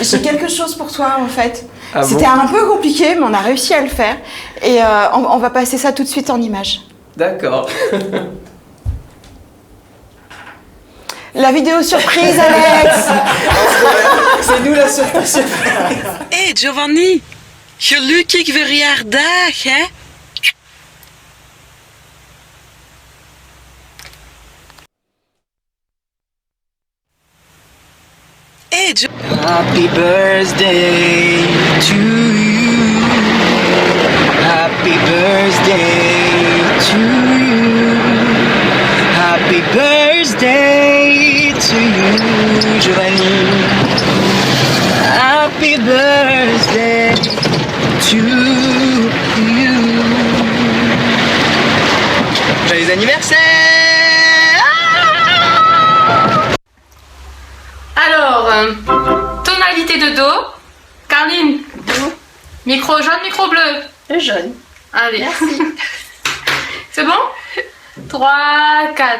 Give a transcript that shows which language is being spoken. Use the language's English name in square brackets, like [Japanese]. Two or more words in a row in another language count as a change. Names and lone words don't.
[French] j'ai quelque chose pour toi, en fait. Ah bon? C'était un peu compliqué, mais on a réussi à le faire. Et on va passer ça tout de suite en images. D'accord. La vidéo surprise, Alex. C'est nous la surprise. Hé, Giovanni. [Dutch] Gelukkig verjaardag, hè? Hé, [English] Happy birthday to you. Happy birthday to you. Happy birthday to you, Giovanni. Happy birthday to you. [French] Joyeux anniversaire! Alors, tonalité de Do. Carline. Micro jaune, micro bleu. Jaune. Allez. Merci. C'est bon 3, 4.